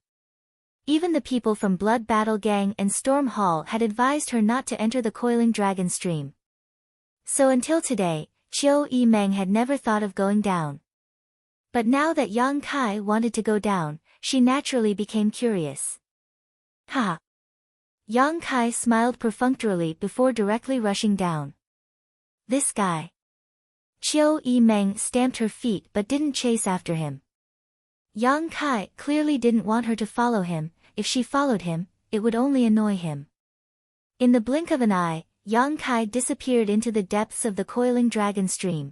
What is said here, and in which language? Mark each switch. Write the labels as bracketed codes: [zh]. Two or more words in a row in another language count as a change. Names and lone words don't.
[en] Even the people from Blood Battle Gang and Storm Hall had advised her not to enter the coiling dragon stream. So until today, Qiu Yimeng had never thought of going down. But now that Yang Kai wanted to go down, she naturally became curious. Ha! Yang Kai smiled perfunctorily before directly rushing down. This guy. Chiu Yi-meng stamped her feet but didn't chase after him. Yang Kai clearly didn't want her to follow him. If she followed him, it would only annoy him. In the blink of an eye, Yang Kai disappeared into the depths of the coiling dragon stream.